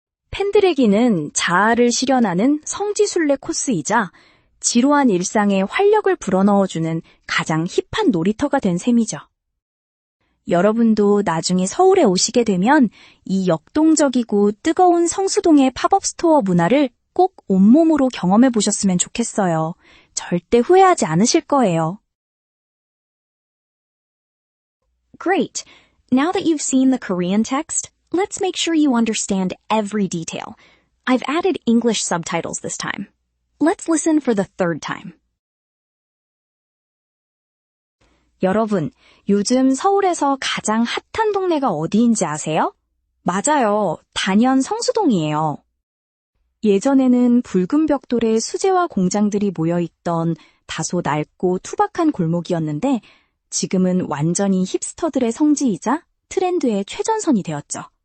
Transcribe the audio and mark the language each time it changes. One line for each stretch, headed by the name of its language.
Korean: 팬들에게는 자아를 실현하는 성지순례 코스이자 지루한 일상에 활력을 불어넣어주는 가장 힙한 놀이터가 된 셈이죠. 여러분도 나중에 서울에 오시게 되면 이 역동적이고 뜨거운 성수동의 팝업 스토어 문화를 꼭 온몸으로 경험해 보셨으면 좋겠어요. 절대 후회하지 않으실 거예요.
English: Great! Now that you've seen the Korean text, let's make sure you understand every detail. I've added English subtitles this time. Let's listen for the third time.
Korean: 여러분, 요즘 서울에서 가장 핫한 동네가 어디인지 아세요? 맞아요. 단연 성수동이에요. 예전에는 붉은 벽돌에 수제화 공장들이 모여있던 다소 낡고 투박한 골목이었는데 지금은 완전히 힙스터들의 성지이자 트렌드의 최전선이 되었죠.